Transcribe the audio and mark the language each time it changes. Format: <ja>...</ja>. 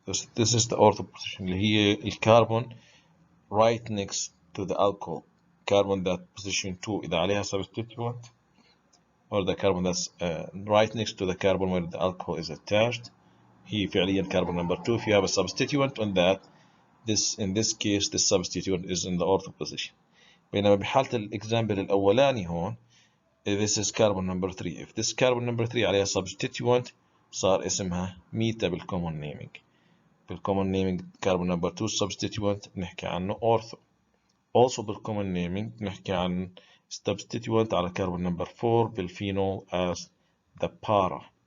<en>This is the ortho position.</en> <ar>اللي هي الكربون</ar> <en>right next to the alcohol. Carbon that position 2</en> <ar>إذا عليها</ar> <en>substituent, or the carbon that's right next to the carbon where the alcohol is attached.</en> <ar>هي فعليا</ar> <en>carbon number 2. If you have a substituent on that, in this case, this substituent is in the ortho position.</en> <ar>بينما بحالة الإكزامبل الأولاني هون</ar> <en>this is carbon number 3. if this carbon number 3</en> <ar>عليها</ar> <en>substituent</en> <ar>صار اسمها ميتا</ar> <en>بالcommon naming. بالcommon naming carbon number 2 substituent</en> <ar>بنحكي عنه</ar> <en>ortho. also بالcommon naming</en> <ar>بنحكي عن</ar> <en>substituent</en> <ar>على</ar> <en>carbon number 4 بالphenol as the para.</en>